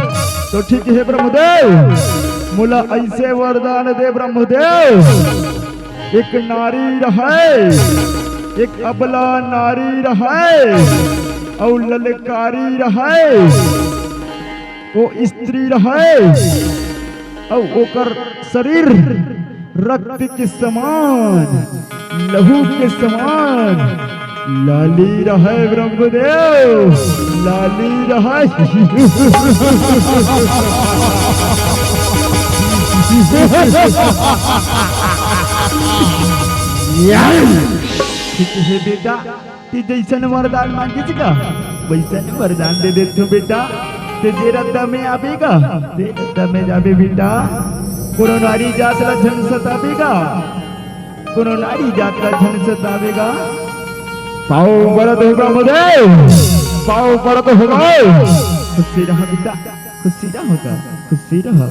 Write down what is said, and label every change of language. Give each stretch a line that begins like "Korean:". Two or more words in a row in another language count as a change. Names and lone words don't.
Chhattisgarhi: तो ठीक है ब्रह्मदेव, मुला ऐसे वरदान दे ब्रह्मदेव, एक नारी रहे, एक अबला नारी रहे और ललकारी रहे, वो स्त्री रहे और ओकर शरीर रक्त के समान, लहू के समान लाली रहे ब्रह्मदेव, लाली रहे। ठीक है बेटा, ती जैसन वरदान मांगीच का वैसन वरदान दे देतो बेटा। ते जे रद्दा में आवेगा ते रद्दा में जाबे बेटा। कोनो नारी जात ला झन सतावेगा, कोनो नारी जात ला झन सतावेगा। पाओ बरत हो ब्रह्मदेव, पाओ बरत होगा। खुशी रहा बेटा, खुशी रहा होगा, खुशी रहा।